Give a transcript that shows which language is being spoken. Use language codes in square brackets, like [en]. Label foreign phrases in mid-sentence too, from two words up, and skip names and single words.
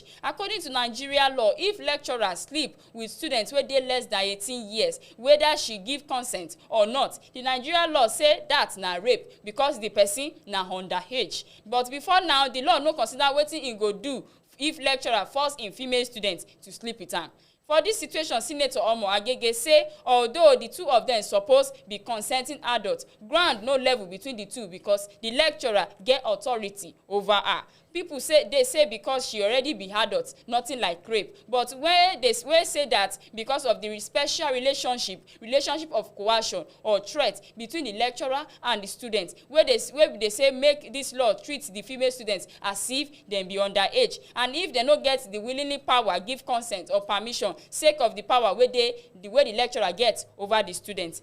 [pcm] According to Nigeria law, if lecturer sleep with students wey dey less than 18 years, whether she give consent or not, the Nigeria law say that na rape because the person na underage. But before now, the law no consider wetin e go do if lecturer force im female students to sleep with am. For this situation, Senator Omo Agege say although the two of them suppose be consenting adults, ground no level between the two because the lecturer get authority over her. People say because she already be adult, nothing like rape. But when they say that because of the special relationship of coercion or threat between the lecturer and the student, where they say make this law treat the female students as if them be underage, and if they no get the willingly power give consent or permission sake of the power where the lecturer gets over the students.